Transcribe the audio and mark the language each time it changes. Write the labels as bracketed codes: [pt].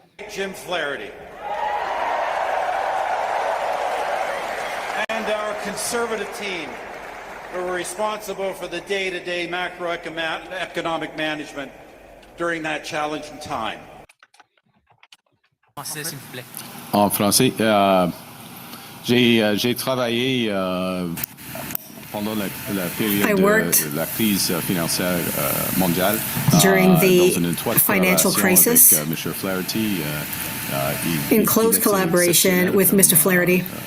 [en] Jim Flaherty. And our Conservative team who were responsible for the day-to-day macroeconomic management during that challenging time. [fr] En français, j'ai travaillé pendant la période de la crise financière mondiale. [en] During the financial crisis, Mr. Flaherty, in close collaboration with Mr. Flaherty.